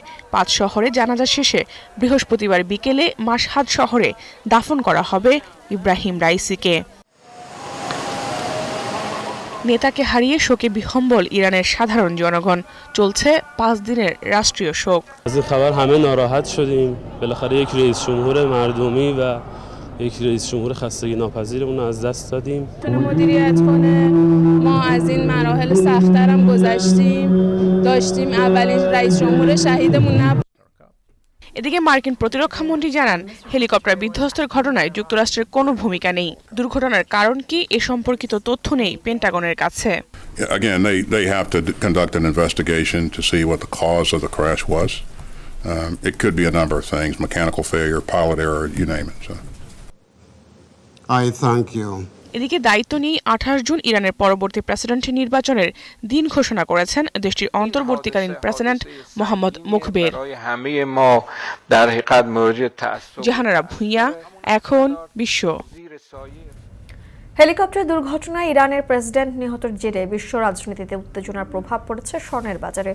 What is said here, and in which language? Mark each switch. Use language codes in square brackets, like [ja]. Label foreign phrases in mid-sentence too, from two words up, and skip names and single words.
[bn] 5 শহরে জানাজা শেষে বৃহস্পতিবার বিকেলে মাশহাদ শহরে দাফন করা হবে ইব্রাহিম রাইসিকে। নেতাকে হারিয়ে শোকে বিহ্বল ইরানের সাধারণ জনগণ। চলছে 5 দিনের রাষ্ট্রীয় শোক। [fa] খবর همه ناراحت شدیم بالاخره یک رئیس جمهور مردمی و یک رئیس جمهور خستگی ناپذیرمون از دست دادیم. تونه مدیریت کنه. ما از این مراحل سخت‌تر هم گذشتیم. داشتیم اولین رئیس جمهور شهیدمون نبود. [bn] এদিকে মার্কিন প্রতিরক্ষামন্ত্রী জানান হেলিকপ্টার বিধ্বস্তের ঘটনায় যুক্তরাষ্ট্রের কোনো ভূমিকা নেই। দুর্ঘটনার কারণ কি এ সম্পর্কিত তথ্য নেই পেন্টাগনের কাছে। [en] Again, they have to conduct an investigation to see what the cause of the crash was. It could be a number of things: mechanical failure, pilot error, you name it. So. I thank you. [bn] এদিকে দায়িত্ব নিয়ে 28 জুন ইরানের পরবর্তী প্রেসিডেন্ট নির্বাচনের দিন ঘোষণা করেছেন দেশটির অন্তর্বর্তীকালীন প্রেসিডেন্ট মোহাম্মদ মুখবের। জাহানারা ভুঁইয়া, এখন বিশ্ব। হেলিকপ্টার দুর্ঘটনায় ইরানের প্রেসিডেন্ট নিহতের জেরে বিশ্ব রাজনীতিতে উত্তেজনার প্রভাব পড়েছে স্বর্ণের বাজারে।